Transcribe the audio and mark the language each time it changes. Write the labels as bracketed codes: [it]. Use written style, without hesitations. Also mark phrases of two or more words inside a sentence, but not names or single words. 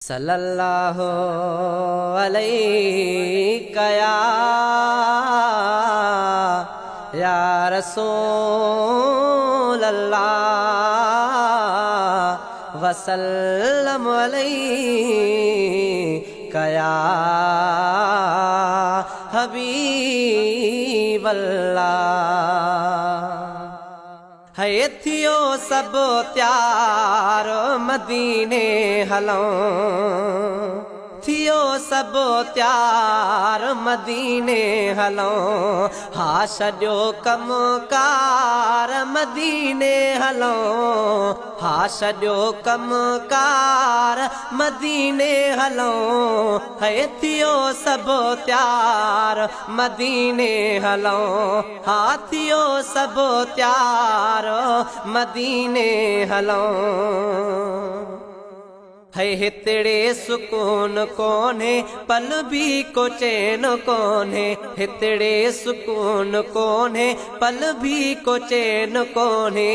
[ar] صلى الله عليك يا رسول الله وسلم عليك يا حبيب الله. [sd] है थियो सब त्यार मदीने हलों, थियो सब त्यार मदीने हलों, हा छॾियो कमकार मदीने हलों, हा छॾियो कमकार मदीने हलों। है थियो सब त्यार मदीने हलों, हा थियो सब त्यार मदीने हलों। है हितड़े सुकून कोने पल भी को चैन कोने, हितड़े सुकून कोने पल भी को चैन कोने।